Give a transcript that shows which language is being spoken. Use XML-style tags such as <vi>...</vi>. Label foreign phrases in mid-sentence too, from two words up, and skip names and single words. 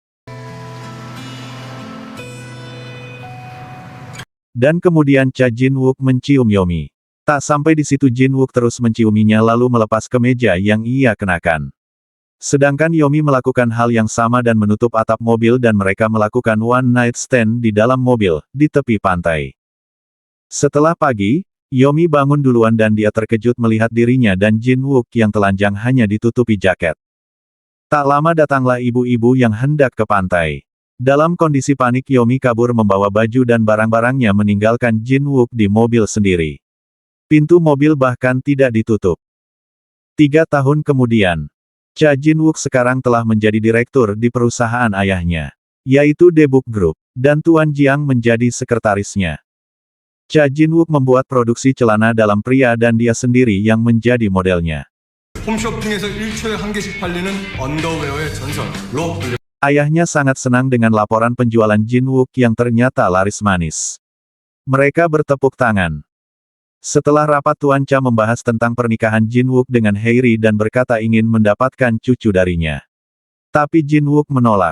<id>Dan kemudian Jin Wook mencium Yomi. Tak sampai di situ Jin Wook terus menciuminya lalu melepas kemeja yang ia kenakan. Sedangkan Yomi melakukan hal yang sama dan menutup atap mobil dan mereka melakukan</id> <en>one night stand</en> <id>di dalam mobil, di tepi pantai. Setelah pagi, Yomi bangun duluan dan dia terkejut melihat dirinya dan Jin Wook yang telanjang hanya ditutupi jaket. Tak lama datanglah ibu-ibu yang hendak ke pantai. Dalam kondisi panik Yomi kabur membawa baju dan barang-barangnya meninggalkan Jin Wook di mobil sendiri. Pintu mobil bahkan tidak ditutup. 3 tahun kemudian, Jin Wook sekarang telah menjadi direktur di perusahaan ayahnya, yaitu Debuk Group, dan Tuan Jiang menjadi sekretarisnya. Jin Wook membuat produksi celana dalam pria dan dia sendiri yang menjadi modelnya.</id> <ko>홈쇼핑에서 1초에 1개씩 팔리는 언더웨어의 전설로 불려.</ko> <id>Ayahnya sangat senang dengan laporan penjualan Jin Wook yang ternyata laris manis. Mereka bertepuk tangan. Setelah rapat Tuan Cha membahas tentang pernikahan Jin Wook dengan Hairi dan berkata ingin mendapatkan cucu darinya. Tapi Jin Wook menolak.</id>